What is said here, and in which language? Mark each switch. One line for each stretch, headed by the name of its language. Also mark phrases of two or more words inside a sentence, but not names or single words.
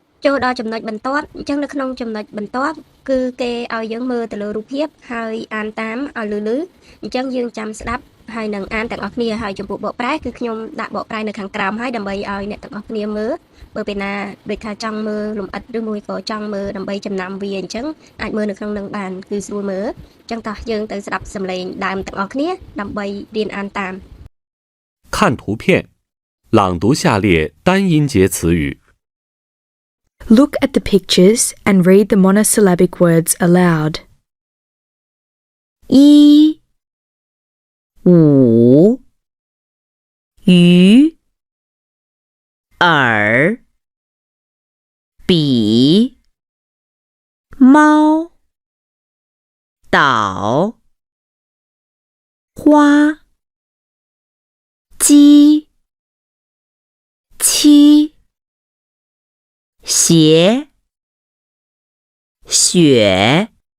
Khmer: ចូលដល់ចំណុចបន្ទាប់អញ្ចឹងនៅក្នុងចំណុចបន្ទាប់គឺគេឲ្យយើងមើលទៅលើរូបភាពហើយអានតាមឲ្យលឺអញ្ចឹងយើងចាំស្ដាប់ហើយនឹងអានទាំងអស់គ្នាហើយចំពោះបកប្រែគឺខ្ញុំដាក់បកប្រែនៅខាងក្រោមហើយដើម្បីឲ្យអ្នកទាំងអស់គ្នាមើលបើពេលណាដូចថាចង់មើលលម្អិតឬមួយក៏ចង់មើលដើម្បីចំណាំវាអញ្ចឹងអាចមើលនៅក្នុងនឹងបានគឺស្រួលមើលអញ្ចឹងតោះយើងទៅស្ដាប់សំឡេងដើមទាំងអស់គ្នាដើម្បីរៀនអានតាម
Chinese: 看图片，朗读下列单音节词语。
English: Look at the pictures and read the monosyllabic words aloud.
Chinese: 一、五、鱼、耳、笔、猫、岛、花、鸡、七、鞋、雪、